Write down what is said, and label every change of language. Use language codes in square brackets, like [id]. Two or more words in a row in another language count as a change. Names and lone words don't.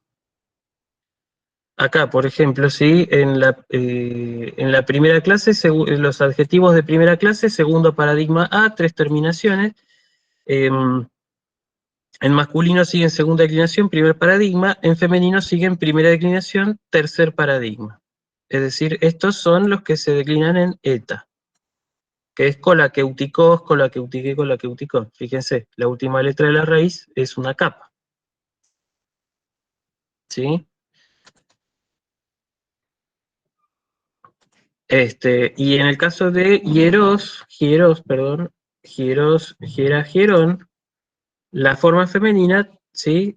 [es] Acá, por ejemplo, sí, en la primera clase, los adjetivos de primera clase, segundo paradigma A, tres terminaciones. En masculino siguen segunda declinación, primer paradigma. En femenino siguen primera declinación, tercer paradigma. Es decir, estos son los que se declinan en eta, que es [el] κολακευτικός, κολακευτική, κολακευτικόν. [es] Fíjense, la última letra de la raíz es una capa. ¿Sí? Y en el caso de [el] ἱερός, ἱερά, ἱερόν, [es] la forma femenina, ¿sí?